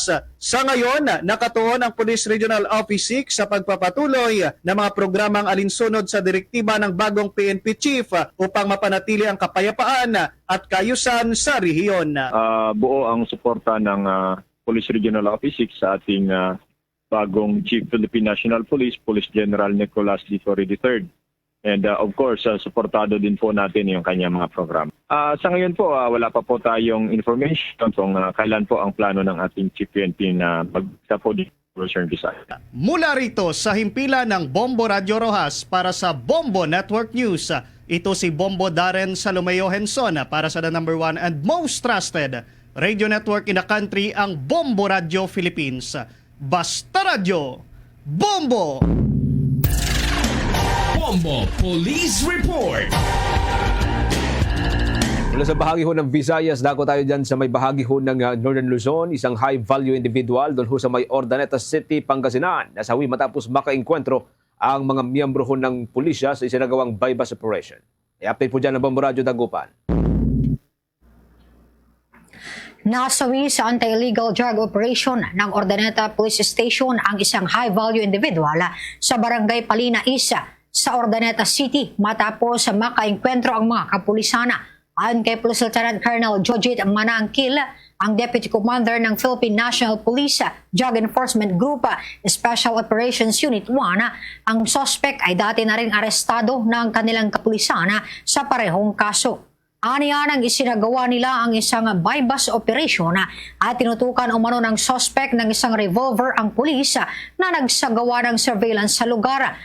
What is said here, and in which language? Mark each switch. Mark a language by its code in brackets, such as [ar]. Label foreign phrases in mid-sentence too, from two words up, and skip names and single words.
[tl] Sa ngayon, nakatuon ang Police Regional Office 6 sa pagpapatuloy ng mga programang alinsunod sa direktiba ng bagong PNP Chief upang mapanatili ang kapayapaan at kayusan sa rehiyon. Buo ang suporta ng Police Regional Office 6 sa ating bagong Chief Philippine National Police, Police General Nicolas Torre III. [en] And of course, [tl] suportado din po natin yung kanyang mga program. Sa ngayon po, wala pa po tayong information kung kailan po ang plano ng ating Chief PNP na magsa po dito sa Western Visayas. Mula rito sa himpilan ng Bombo Radio Rojas para sa Bombo Network News, ito si Bombo Darren Salomeo Henson para sa [en] the number 1 and most trusted radio network in the country, [tl] ang Bombo Radio Philippines. Basta Radio, Bombo! Bombo Police Report. Mula sa bahagi ho ng Visayas, dako tayo dyan sa may bahagi ho ng Northern Luzon, isang [en] high-value individual [tl] doon ho sa may Ordaneta City, Pangasinan. Nasawi matapos makaengkwentro ang mga miyembro ho ng pulisya sa isinagawang [en] bypass operation. [tl] I-update po dyan ng Bombo Radio Dagupan. Nasawi sa [en] anti-illegal drug operation [tl] ng Ordaneta Police Station ang isang [en] high-value individual [tl] sa Barangay Palina Isa sa Ordaneta City matapos makaengkwentro ang mga kapulisana. Ayon kay Police Lieutenant Colonel Jojit Manangkil, ang Deputy Commander ng Philippine National Police Drug Enforcement Group Special Operations Unit 1, ang suspect ay dati na rin arestado ng kanilang kapulisana sa parehong kaso. Aniya nang isinagawa nila ang isang [en] bypass operation [tl] at tinutukan umano ng suspect ng isang revolver ang pulis na nagsagawa ng surveillance sa lugar.